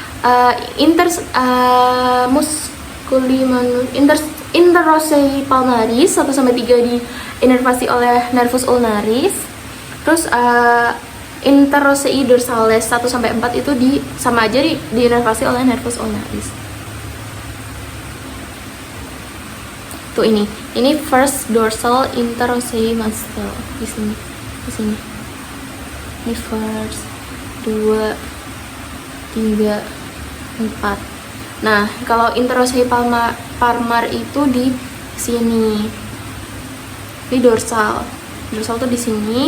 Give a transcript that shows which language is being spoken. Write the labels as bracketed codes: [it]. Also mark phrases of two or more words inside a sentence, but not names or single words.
[la] Interosei palmaris [id] 1 sampai 3 diinervasi oleh [la] nervus ulnaris. [id] Terus [la] interosei dorsalis [id] 1 sampai 4 itu sama aja diinervasi oleh [la] nervus ulnaris. [id] Tuh ini [en] first dorsal interosei muscle [id] di sini. Ini first, 2, 3, 4. Nah, kalau [la] interosei palmar [id] itu di sini. Di dorsal. Dorsal tuh di sini.